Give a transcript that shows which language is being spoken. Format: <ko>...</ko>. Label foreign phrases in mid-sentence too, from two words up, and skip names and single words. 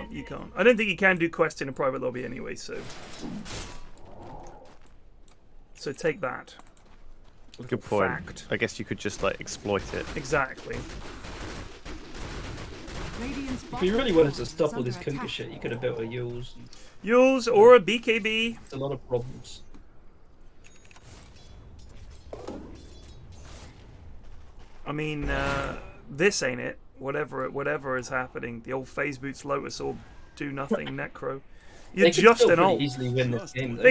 <en>I don't think you can do quests in a private lobby anyway. So take that. Good point. I guess you could just exploit it. Exactly. If you really wanted to stop all this Kunka shit, you could have built a Y.O.S O. Y.O.S O or a BKB. It's a lot of problems. I mean, this ain't it. Whatever is happening. The old phase boots Lotus Orb do nothing necro. You're just an ult. Easily win this game, though.</en>